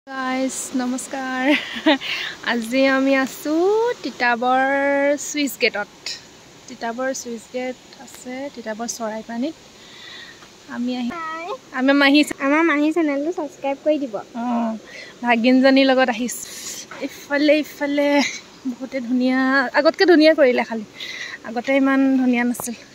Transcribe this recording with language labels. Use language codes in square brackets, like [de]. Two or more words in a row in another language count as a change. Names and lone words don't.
[as] গাইছ নমস্কাৰ আজি আমি আহিছোঁ তিতাবৰ ছুইচ গেটত তিতাবৰ ছুইচ গেট আছে तिताबर চৰাই পানীত আমি আমাৰ মাহি চেনেলটো সাবস্ক্ৰাইব কৰি দিব ভাগিনজনী লগত আহিছ ইফালে বহুতে ধুনিয়া আগতকে ধুনিয়া কৰিলে খালি আগতে ইমান ধুনিয়া নাছিল